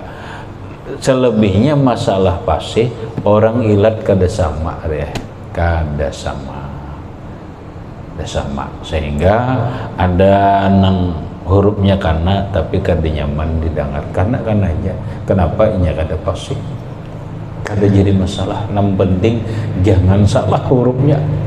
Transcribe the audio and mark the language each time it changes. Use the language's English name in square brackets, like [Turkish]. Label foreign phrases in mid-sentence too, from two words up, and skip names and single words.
[Banjar] Selebihnya masalah fasih orang ilat kada sama ya, kada sama, sehingga ada nang hurufnya kana tapi kada nyaman didengar kana aja. Kenapa inya kada fasih? Kada jadi masalah. [Indonesian] Yang penting jangan salah hurufnya.